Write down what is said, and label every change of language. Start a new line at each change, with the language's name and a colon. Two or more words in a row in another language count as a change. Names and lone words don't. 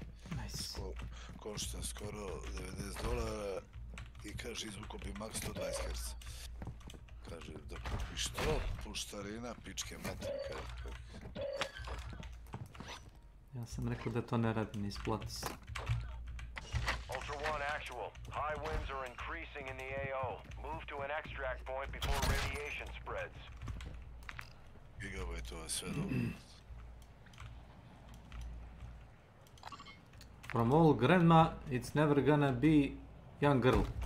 English: Nice.
Serbian: Košta skoro $90 i kaže izvuko bi max 120 Hz. Kaže da kupiš to, puštarina, pičke materne, kaže. Ja sam rekao da to ne radi, ne isplati se.
English: Ultra One actual. High winds are increasing in the AO. Move to an extract point before radiation spreads.
Serbian: Gigabajtova je sve dobro.
English: From all grandma, it's never gonna be young girl.